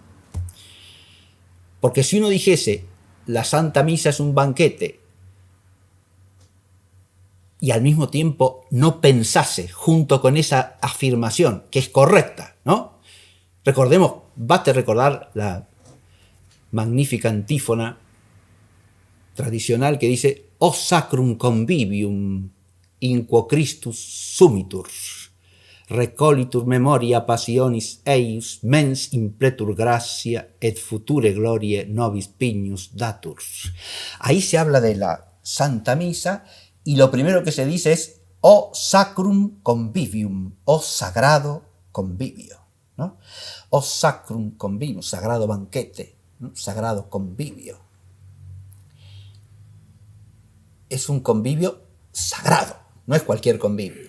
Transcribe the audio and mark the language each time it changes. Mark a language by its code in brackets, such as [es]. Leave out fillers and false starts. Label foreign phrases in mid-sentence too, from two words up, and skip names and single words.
[es] Porque si uno dijese, la Santa Misa es un banquete, y al mismo tiempo no pensase junto con esa afirmación, que es correcta, ¿no? Recordemos, basta recordar la magnífica antífona tradicional que dice [la] O sacrum convivium in quo Christus sumitur, recolitur memoria passionis eius, mens impletur gratia et future glorie nobis pignus datur. [es] Ahí se habla de la Santa Misa y lo primero que se dice es [la] O sacrum convivium, [es] O sagrado convivio, ¿no? [la] O sacrum convivium, [es] sagrado banquete, ¿no? Sagrado convivio. Es un convivio sagrado, no es cualquier convivio.